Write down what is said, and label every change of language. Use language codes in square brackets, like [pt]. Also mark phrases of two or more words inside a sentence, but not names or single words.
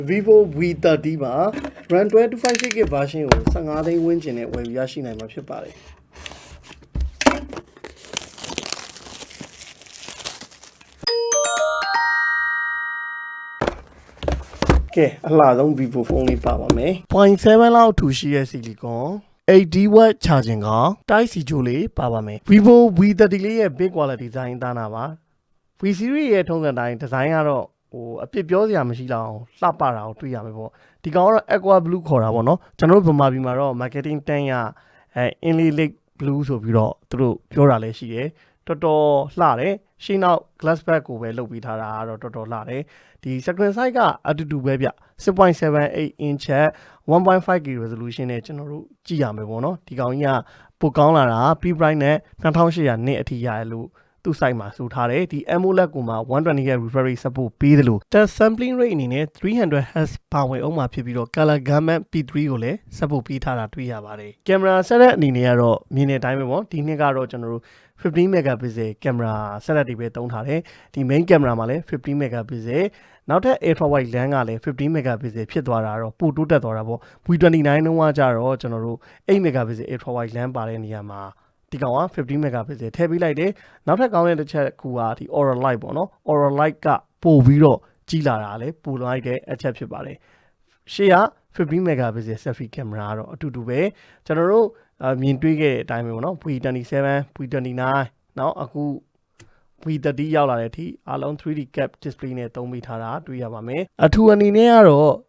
[my] ViVO V30 မှာ [en] RAM 256GB version [my] ကို15သိန်းဝန်းကျင်နဲ့ဝယ်ယူရရှိနိုင်မှာဖြစ်ပါတယ်ကဲအလှ ဆုံး ViVO ဖုန်းလေးပါပါမယ် 0.7 လောက်ထူရှိရဲ့ [en] silicon 80W charging [my] က Type C ဂျိုးလေးပါပါမယ် ViVO V30 လေးရဲ့ [en] big quality design [my] သားနာပါ V series ရဲ့ထုံးစံတိုင်း design ကတော့အပြစ်ပြောစရာမရှိတော့လှပတာကိုတွေ့ရမယ်ပေါ့ဒီကောင်ကတော့ [en] aqua blue [my] ခေါ်တာပေါ့နော်ကျွန်တော်တို့ဗမာ ပြည်မှာတော့ marketing တန်းရ [en] inlay lake blue [my] ဆိုပြီးတော့သူတို့ပြောတာလည်းရှိတယ်တော်တော်လှတယ်ရှင်းနောက် [en] glass back [my] ကိုပဲလုပ်ပြီးထားတာကတော့တော်တော်လှတယ်ဒီ [en] screen size [my] ကအတူတူပဲဗျ [en] 6.78 inch 1.5K resolution [my] နဲ့ကျွန်တော်တို့ကြည့်ရမယ်ပေါ့နော်ဒီကောင်ကြီးကပိုကောင်းလာတာ [en] P price [my] နဲ့2800 nit အထိရတယ်လို့သူ့ site မှာဆိုထားတယ်ဒီ AMOLED ကိုမှ [en] 120Hz refresh rate support [my] ပေးတယ်လို့ [en] touch sampling rate [my] အနေနဲ့ 300Hz ပါဝင်အောင်မှာဖြစ်ပြီးတော့ [en] color gamut P3 [my] ကိုလည်း support ပေးထားတာတွေ့ရပါတယ် camera setup အနေနဲ့ကတော့မြင်တဲ့အတိုင်းပဲပေါ့ဒီနှစ်ကတော့ကျွန်တော်တို့15 [en] megapixel camera setup [my] တွေပဲသုံးထားတယ်ဒီ [en] main camera [my] မှာလည်း15 megapixel နောက်ထပ် [en] ultra wide lens [my] က လည်း15 megapixel ဖြစ်သွားတာတော့ပိုတိုးတက်သွားတာပေါ့ V29 တုန်းကကြတော့ကျွန်တော်တို့8 [en] megapixel ultra wide lens [my] ပါတဲ့နေရာ မှာဒီကောင်က15 megapixel ထည့်ပေးလိုက်တယ်နောက်ထပ်ကောင်းတဲ့တစ်ချက်ကူကဒီ [en] aura light [my] ပေါ့နော် [en] aura light [my] ကပို့ပြီးတော့ကြီးလာတာလည်းပိုလိုက်တဲ့အချက်ဖြစ်ပါတယ်ရှေ့က15 [en] megapixel selfie camera [my] ကတော့အတူတူပဲကျွန်တော်တို့မြင်တွေ့ခဲ့တဲ့အတိုင်းပဲပေါ့နော် V27 V29 နောက်အခု V30 ရောက်လာတဲ့အထိအားလုံး [en] 3D cap display [my] နဲ့သုံးပေးထားတာတွေ့ရပါမယ်အထူအနေနဲ့ကတော့